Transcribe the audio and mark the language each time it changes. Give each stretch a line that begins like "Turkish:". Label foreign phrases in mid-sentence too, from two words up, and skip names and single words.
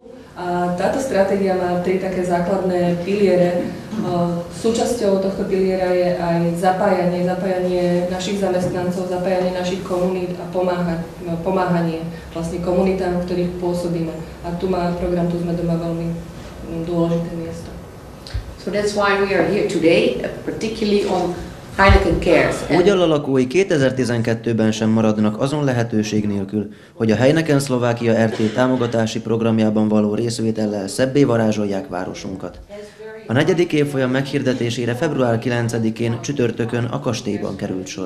Slovak: A táto stratégia má tri také základné piliere. Súčasťou tohto piliera je aj zapájanie našich zamestnancov, zapájanie našich komunít a pomáhanie vlastne komunitám, v ktorých pôsobíme. A tu má program Tu sme doma veľmi dôležité miesto.
English: So that's why we are here today, particularly on Heineken Cares.
Hungarian: Ogyalla lakói 2012-ben sem maradnak azon lehetőség nélkül, hogy a Heineken Szlovákia RT támogatási programjában való részvétellel szebbé varázsolják városunkat. A 4. évfolyam meghirdetésére február 9-én csütörtökön a kastélyban került sor.